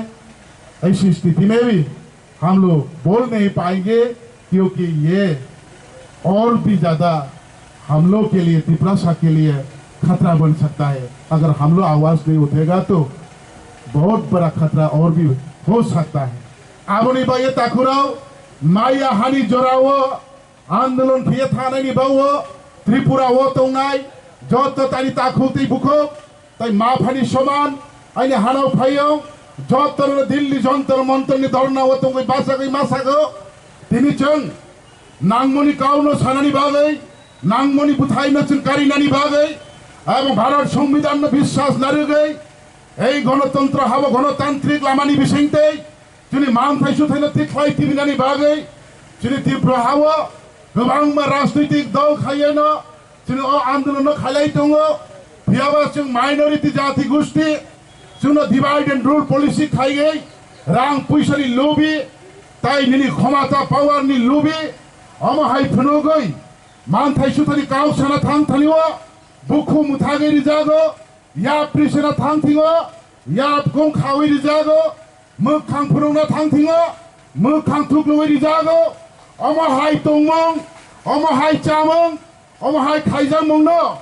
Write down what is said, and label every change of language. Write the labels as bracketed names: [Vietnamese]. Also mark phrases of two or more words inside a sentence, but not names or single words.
[Hindi] ऐसी स्थिति में भी हम लोग बोल नहीं पाएंगे क्योंकि ये और भी ज्यादा हम लोग के लिए, त्रिपुरा के लिए खतरा बन सकता है। अगर हम लोग आवाज नहीं उठेगा तो बहुत बड़ा खतरा और भी हो सकता है। [Kok Borok] आबोनी बाये ताकुराव माया हानि जोरावो आंदोलन किए थानानि बावो त्रिपुरा वो तोंगाय जत तानि ताखुति बुखो ताई माफानि समान आइने हानाव फायो जत दिल्ली जंतर मंतरनि धरना वो तोंगाय बासागै मासागो तिनि जों नांगमनि काउनो सानानि बागै नांगमनि बुथाइनो जों कारिनानि बागै एवं भारत संविधान विश्वास नारुगै এই গণতন্ত্র হাব গণতান্ত্রিক লামানি বিসংতে जुनि मानथाइसु थाइनो तिख्लाय टिबिनानि बागै जुनि त्रिपुरा हाव गोबां राजनैतिक दल खायनो जुनि आन्दोलन खालाय दङ बियाबा जों माइनरिटी जाति गोष्ठी जोंनो [English] divide and rule policy [Kok Borok] खायगै रां पैसानि लोभि ताइनि क्षमता पावारनि लोभि अमहाय फुनुगै मानथाइसु थानि काउसाना थांथानिव बुखु मुथागै रिजागो या प्रिसना थांथिङो या गं खावै रिजागो मोखां फुरुंना थांथिङो मोखां थुग्लुवै रिजागो अमहाय तंमं अमहाय चामं अमहाय खायजामंनो